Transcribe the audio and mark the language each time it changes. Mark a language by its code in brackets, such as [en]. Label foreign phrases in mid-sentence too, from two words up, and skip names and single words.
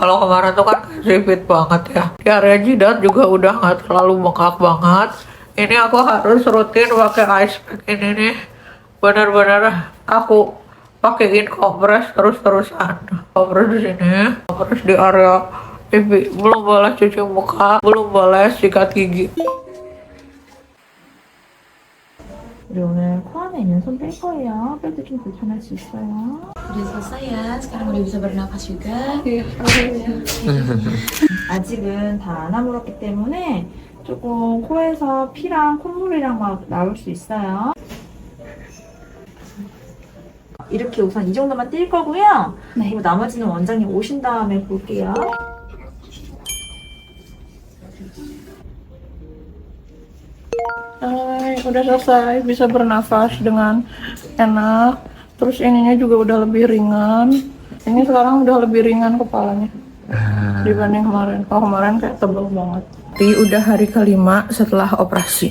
[id] Kalau kemarin tuh kan sipit banget ya. Di area jidat juga udah gak terlalu bengkak banget. Ini aku harus rutin pakai [en] ice pack [id] ini nih. Bener-bener aku pakein kompres terus-terusan. Kompres di sini, kompres di area pipi. Belum boleh cuci muka, belum boleh sikat gigi. [ko] 그리고 오늘 코 안에 있는 손 뺄 거예요. 뺄 때 좀 불편할 수 있어요. [id] Udah selesai ya, sekarang udah bisa bernapas juga. [ko] 아직은 다 안 아물었기 때문에 조금 코에서 피랑 콧물이랑 막 나올 수 있어요. 이렇게 우선 이 정도만 뛸 거고요. 네. 그리고 나머지는 원장님 오신 다음에 볼게요. [id] Hai, udah selesai, bisa bernafas dengan enak. Terus ininya juga udah lebih ringan. Ini sekarang udah lebih ringan kepalanya dibanding kemarin. Kalau kemarin kayak tebel banget. Jadi udah hari kelima setelah operasi.